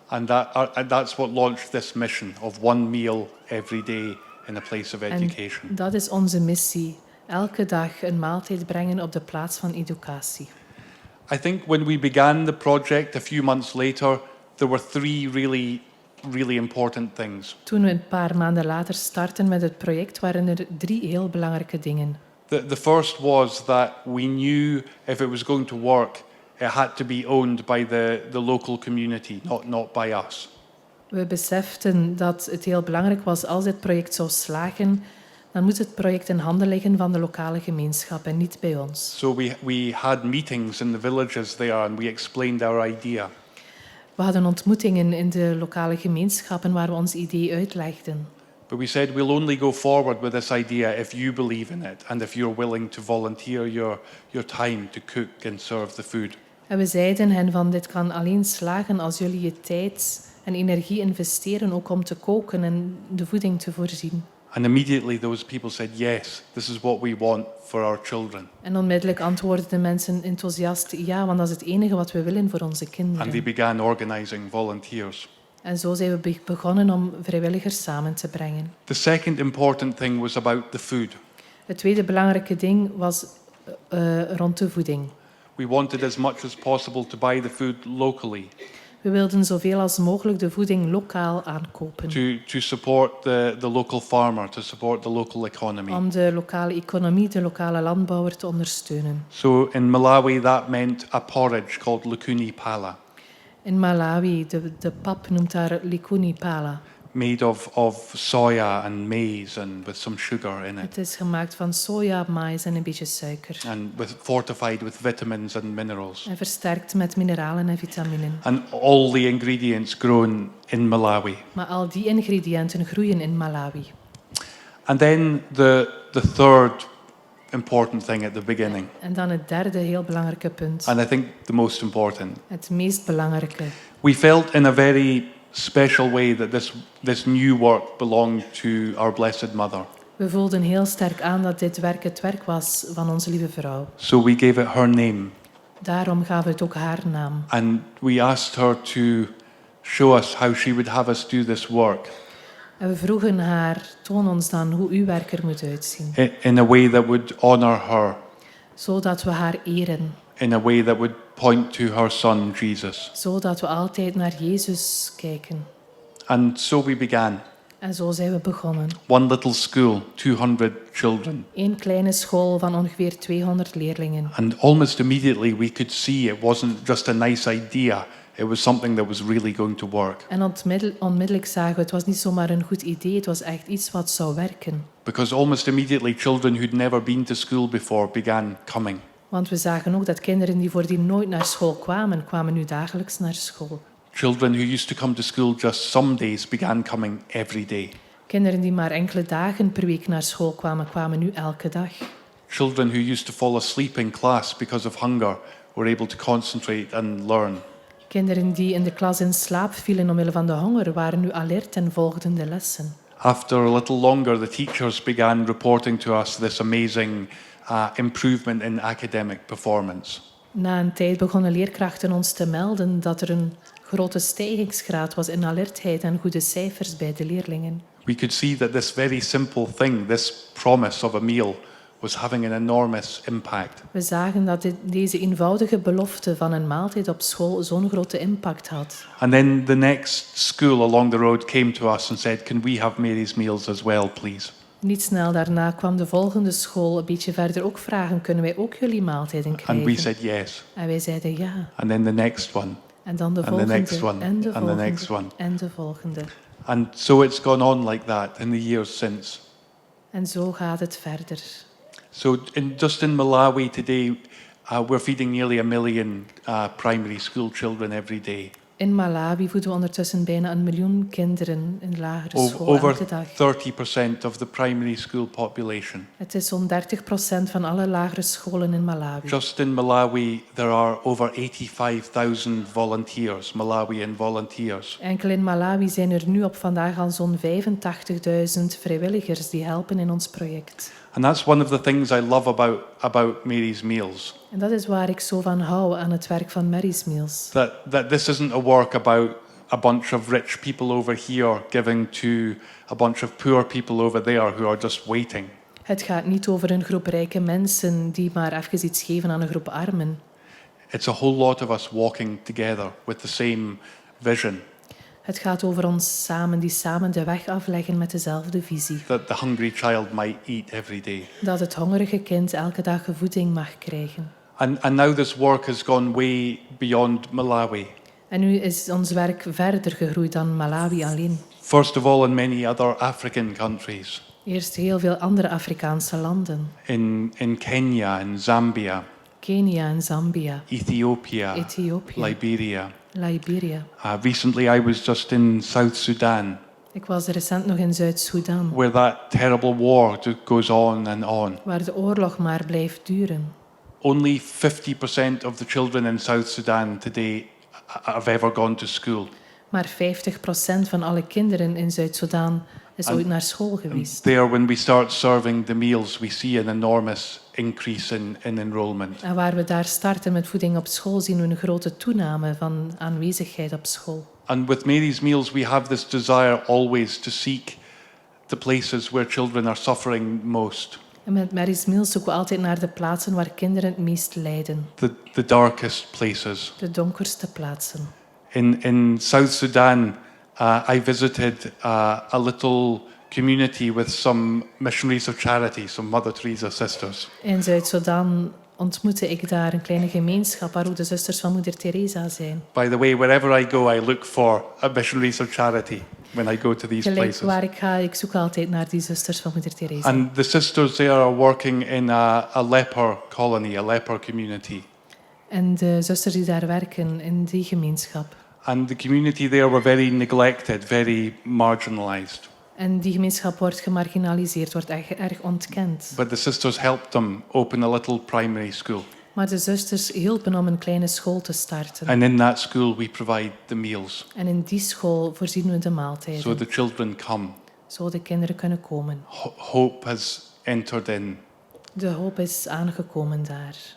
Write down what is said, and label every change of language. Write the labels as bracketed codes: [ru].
[en] And that's what launched this mission of one meal every day in a place of education. [nl] En dat is onze missie. Elke dag een maaltijd brengen op de plaats van educatie. [en] I think when we began the project a few months later, there were three really important things. [nl] Toen we een paar maanden later startten met het project, waren er 3 heel belangrijke dingen. [en] The first was that we knew if it was going to work, it had to be owned by the local community, not by us. [nl] We beseften dat het heel belangrijk was als dit project zou slagen, dan moet het project in handen liggen van de lokale gemeenschap en niet bij ons. [en] So we had meetings in the villages there and we explained our idea. [nl] We hadden ontmoetingen in de lokale gemeenschappen waar we ons idee uitlegden. [en] But we said we'll only go forward with this idea if you believe in it and if you're willing to volunteer your time to cook and serve the food. [nl] En we zeiden hen van dit kan alleen slagen als jullie je tijd en energie investeren ook om te koken en de voeding te voorzien. [en] And immediately those people said, yes, this is what we want for our children. [nl] En onmiddellijk antwoordden de mensen enthousiast ja, want dat is het enige wat we willen voor onze [en] And [nl] kinderen. [en] they began organizing volunteers. [nl] En zo zijn we begonnen om vrijwilligers samen te brengen. [en] The second important thing was about the food. [nl] Het tweede belangrijke ding was rond de voeding. [en] We wanted as much as possible to buy the food locally, [nl] We wilden zoveel als mogelijk de voeding lokaal aankopen. [en] to support the local farmer, to support the local economy. [nl] Om de lokale economie, de lokale landbouwer te ondersteunen. [en] So in Malawi that meant a porridge called Lukuni Pala, [nl] In Malawi, de pap noemt daar likuni pala. [en] made of soya and maize and with some sugar in it. [nl] Het is gemaakt van soja, maïs en een beetje suiker. [en] And fortified with vitamins and minerals. [nl] En versterkt met mineralen en vitaminen. [en] And all the ingredients grown in Malawi. [nl] Maar al die ingrediënten groeien in Malawi. [en] And then the third important thing at the beginning, [nl] En dan het derde heel belangrijke punt. [en] and I think the most important. [nl] Het meest belangrijke. [en] We felt in a very special way that this new work belonged to our Blessed Mother. [nl] We voelden heel sterk aan dat dit werk het werk was van onze lieve vrouw. [en] So we gave it her name. [nl] Daarom gaven we het ook haar naam. [en] And we asked her to show us how she would have us do this work [nl] En we vroegen haar, toon ons dan hoe uw werk er moet uitzien. [en] in a way that would honor her, [nl] Zodat we haar eren. [en] in a way that would point to her son, Jesus. [nl] Zodat we altijd naar Jezus kijken. [en] And so we began. [nl] En zo zijn we begonnen. [en] One little school, 200 children. [nl] Eén kleine school van ongeveer 200 leerlingen. [en] And almost immediately we could see it wasn't just a nice idea, it was something that was really going to work. [nl] En onmiddellijk zagen we, het was niet zomaar een goed idee, het was echt iets wat zou werken. [en] Because almost immediately children who'd never been to school before began coming. [nl] Want we zagen ook dat kinderen die voordien nooit naar school kwamen, kwamen nu dagelijks naar school. [en] Children who used to come to school just some days began coming every day. [nl] Kinderen die maar enkele dagen per week naar school kwamen, kwamen nu elke dag. [en] Children who used to fall asleep in class because of hunger were able to concentrate and learn. [nl] Kinderen die in de klas in slaap vielen omwille van de honger, waren nu alert en volgden de lessen. [en] After a little longer, the teachers began reporting to us this amazing improvement in academic performance. [nl] Na een tijd begonnen leerkrachten ons te melden dat er een grote stijgingsgraad was in alertheid en goede cijfers bij de leerlingen. [en] We could see that this very simple thing, this promise of a meal, was having an enormous impact. [nl] We zagen dat deze eenvoudige belofte van een maaltijd op school zo'n grote impact had. [en] And then the next school along the road came to us and said, "Can we have Mary's meals as well, please?" [nl] Niet snel daarna kwam de volgende school een beetje verder ook vragen, kunnen wij ook jullie maaltijden [en] And [nl] krijgen? [en] we said yes. [nl] En wij zeiden ja. [en] And then the next one. [nl] En dan de [en] And the [nl] volgende, [en] next one, [nl] en de [en] and the next [nl] volgende, [en] one. [nl] en de volgende. [en] And so it's gone on like that in the years since. [nl] En zo gaat het verder. [en] So just in Malawi today, we're feeding nearly 1 million primary school children every day. [nl] In Malawi voeden we ondertussen bijna 1 miljoen kinderen in de lagere school [en] Over [nl] elke dag. [en] 30% of the primary school population. [nl] Het is zo'n 30% van alle lagere scholen in Malawi. [en] Just in Malawi, there are over 85,000 volunteers, Malawian volunteers. [nl] Enkel in Malawi zijn er nu op vandaag al zo'n 85.000 vrijwilligers die helpen in ons project. [en] And that's one of the things I love about Mary's Meals. [nl] En dat is waar ik zo van hou aan het werk van Mary's Meals. [en] That this isn't a work about a bunch of rich people over here giving to a bunch of poor people over there who are just waiting. [nl] Het gaat niet over een groep rijke mensen die maar even iets geven aan een groep armen. [en] It's a whole lot of us walking together with the same vision. [nl] Het gaat over ons samen, die samen de weg afleggen met dezelfde visie. [en] That the hungry child might eat every day. [nl] Dat het hongerige kind elke dag voeding mag krijgen. [en] And now this work has gone way beyond Malawi. [nl] En nu is ons werk verder gegroeid dan Malawi alleen. [en] First of all, in many other African countries. [nl] Eerst heel veel andere Afrikaanse landen. [en] In Kenya, in Zambia, [nl] Kenia en Zambia, [en] Ethiopia, [nl] Ethiopië, [en] Liberia. [nl] Liberia. [en] Recently, I was just in South Sudan, [nl] Ik was recent nog in Zuid-Soedan, [en] where that terrible war goes on and on. [nl] waar de oorlog maar blijft duren. [en] Only 50% of the children in South Sudan today have ever gone to school. [nl] Maar 50% van alle kinderen in Zuid-Soedan is ooit naar school geweest. [en] There, when we start serving the meals, we see an enormous increase in enrollment. [nl] En waar we daar starten met voeding op school, zien we een grote toename van aanwezigheid op school. [en] And with Mary's Meals, we have this desire always to seek the places where children are suffering most. [nl] En met Mary's Meals zoeken we altijd naar de plaatsen waar kinderen het meest lijden. [en] The darkest places. [nl] De donkerste plaatsen. [en] In South Sudan, I visited a little community with some missionaries of charity, some Mother Teresa sisters. [nl] In Zuid-Soedan ontmoette ik daar een kleine gemeenschap waar ook de zusters van Moeder Teresa zijn. [en] By the way, wherever I go, I look for a missionaries of charity when I go to these [nl] Gelijk [en] places. [nl] waar ik ga, ik zoek altijd naar die zusters van Moeder Teresa. [en] And the sisters there are working in a leper colony, a leper community. [nl] En de zusters die daar werken in die gemeenschap. [en] And the community there were very neglected, very marginalized. [nl] En die gemeenschap wordt gemarginaliseerd, wordt erg ontkend. [en] But the sisters helped them open a little primary school. [nl] Maar de zusters hielpen om een kleine school te starten. [en] And in that school we provide the meals. [nl] En in die school voorzien we de maaltijden. [en] So the children come. [nl] Zo de kinderen kunnen komen. [en] Hope has entered in. [nl] De hoop is aangekomen daar.